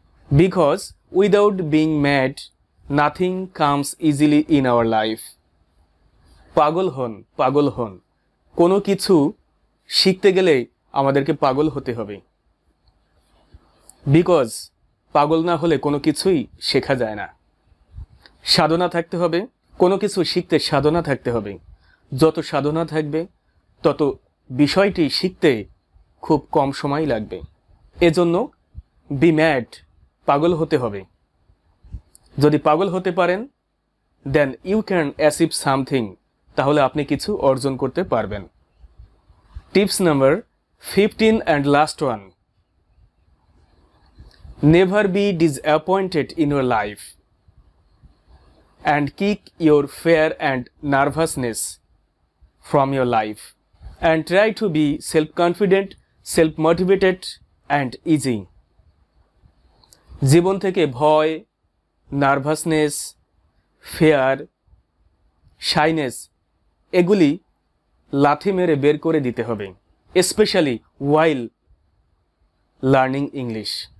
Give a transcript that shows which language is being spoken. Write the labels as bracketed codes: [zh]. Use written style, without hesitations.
[en] Because without being mad, nothing comes easily in our life. [bn] পাগল হন, কোনো কিছু শিখতে গেলে আমাদেরকে পাগল হতে হবে। বিকজ পাগল না হলে কোনো কিছুই শেখা যায় না। সাধনা থাকতে হবে, কোনো কিছু শিখতে সাধনা থাকতে হবে। যত সাধনা থাকবে তত বিষয়টি শিখতে খুব কম সময় লাগবে। এজন্য [en] be mad, [bn] পাগল হতে হবে। যদি পাগল হতে পারেন, [en] then you can achieve something, [bn] তাহলে আপনি কিছু অর্জন করতে পারবেন। [en] Tips number 15 and last one, never be disappointed in your life and kick your fear and nervousness from your life and try to be self-confident, self-motivated and easy. [bn] জীবন থেকে ভয়, nervousness, fair, shyness এগুলি লাথি মেরে বের করে দিতে হবে, [en] Specially while learning English.